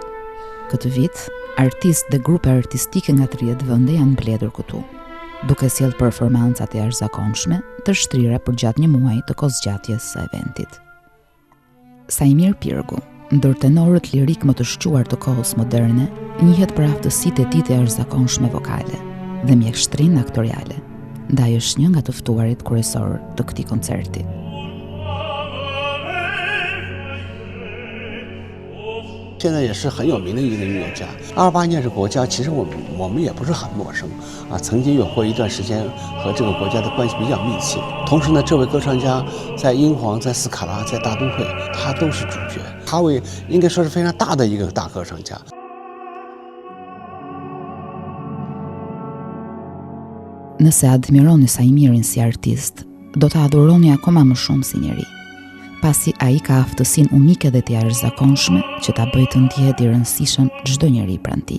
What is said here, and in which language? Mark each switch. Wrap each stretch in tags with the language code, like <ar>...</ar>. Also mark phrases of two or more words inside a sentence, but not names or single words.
<sq>Këtë vit, artistë dhe grupe artistike nga 30 vende janë mbledhur këtu, duke sjellë performancat e jashtëzakonshme të shtrira për gjatë një muaji të kozgjatjes së eventit. Sajmir Pirgu, ndër tenorët lirik më të shquar të kohës moderne, njihet për aftësitë e tij të jashtëzakonshme vokale dhe mjekështrinë aktoriale. Ndaj është një nga të ftuarit kryesor të këtij koncerti.</sq> <zh>现在也是很有名的一个音乐家。28年这个国家，其实我们也不是很陌生啊，曾经有过一段时间和这个国家的关系比较密切。同时呢，这位歌唱家在英皇、在斯卡拉、在大都会，他都是主角。哈维应该说是非常大的一个大歌唱家。</zh> <sq>Nëse admironi Sajmirin si artist, do të adhuroni akoma më shumë si njeri, pasi ai ka aftësinë unike dhe të jashtëzakonshme që ta bëjë të ndihet I rëndësishëm çdo njeri pranë tij.</sq>